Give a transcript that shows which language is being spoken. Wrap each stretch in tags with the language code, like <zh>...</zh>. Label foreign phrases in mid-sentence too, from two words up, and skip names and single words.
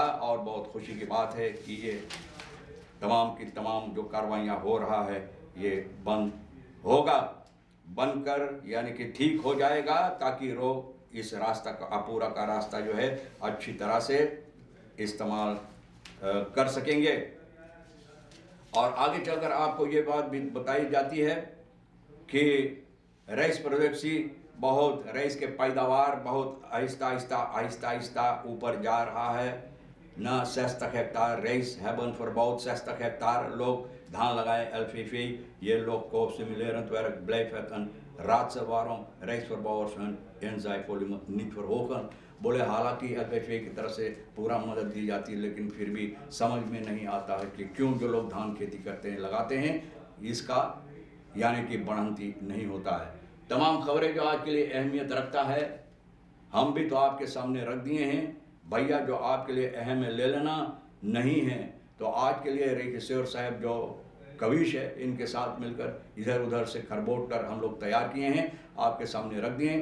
<hi>और बहुत खुशी की बात है कि ये तमाम की तमाम जो कार्रवाइयाँ हो रहा है ये बंद होगा, बनकर यानी कि ठीक हो जाएगा, ताकि लोग इस रास्ता का पूरा का रास्ता जो है अच्छी तरह से इस्तेमाल कर सकेंगे। और आगे चलकर आपको ये बात भी बताई जाती है कि रईस प्रोजेक्सी बहुत रईस के पैदावार बहुत आहिस्ता ऊपर जा रहा है न।</hi> <nl>60 hectare रईस hebben verbouwd, 60 hectare</nl> <hi>लोग धान लगाए</hi> <nl>LVV।</nl> <hi>ये लोग को</hi> <nl>simulerend werk blijft het een raadsel waarom rijstverbouwers hun inzaaivolume niet verhogen।</nl> <hi>बोले हालांकि LVV की तरफ से पूरा मदद दी जाती है, लेकिन फिर भी समझ में नहीं आता है कि क्यों जो लोग धान खेती करते हैं लगाते हैं इसका यानी कि बढ़ंती नहीं होता है। तमाम खबरें जो आज के लिए अहमियत रखता है हम भी तो आपके सामने रख दिए हैं भैया, जो आपके लिए अहम है ले लेना, नहीं है तो आज के लिए रेखिश्वर साहब जो कविश है इनके साथ मिलकर इधर उधर से खरबोट कर हम लोग तैयार किए हैं, आपके सामने रख दिए।</hi>